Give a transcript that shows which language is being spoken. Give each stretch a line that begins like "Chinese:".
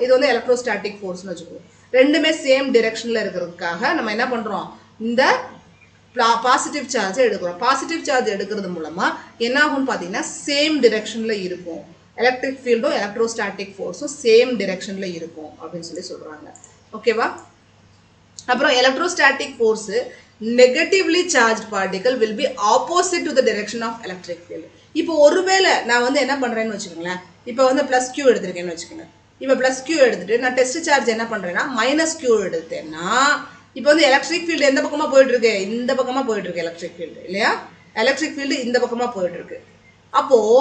Tamil: இது வந்து எலக்ட்ரோஸ்டாட்டிக் ஃபோர்ஸ்னு வச்சுக்கிறோம். ரெண்டுமே சேம் டைரக்ஷன்ல இருக்கிறதுக்காக நம்ம என்ன பண்றோம்? இந்த பாசிட்டிவ் சார்ஜ் எடுக்கிறோம். பாசிட்டிவ் சார்ஜ் எடுக்கிறது மூலமா என்ன ஆகும் பாத்தீங்கன்னா சேம் டைரக்ஷன்ல இருக்கும். எலக்ட்ரிக் ஃபீல்டும் எலக்ட்ரோஸ்டாட்டிக் ஃபோர்ஸும் சேம் டைரக்ஷன்ல இருக்கும் அப்படின்னு சொல்லி சொல்றாங்க. ஓகேவா?
English: அப்புறம் electrostatic force negatively charged particle will be opposite to the direction of electric field.
Tamil: இப்போ ஒருவேளை நான் வந்து என்ன பண்றேன்னு வச்சுக்கோங்களேன், இப்போ வந்து பிளஸ் Q எடுத்திருக்கேன்னு வச்சுக்கோங்க. இப்போ பிளஸ் Q எடுத்துட்டு நான் டெஸ்ட் சார்ஜ் என்ன பண்றேன்னா மைனஸ் Q எடுத்தேன்னா இப்போ வந்து எலக்ட்ரிக் ஃபீல்டு எந்த பக்கமா போயிட்டு இருக்கு? இந்த பக்கமா போயிட்டு இருக்கு எலக்ட்ரிக் ஃபீல்டு இல்லையா? எலக்ட்ரிக் ஃபீல்டு இந்த பக்கமா போயிட்டு இருக்கு. அப்போ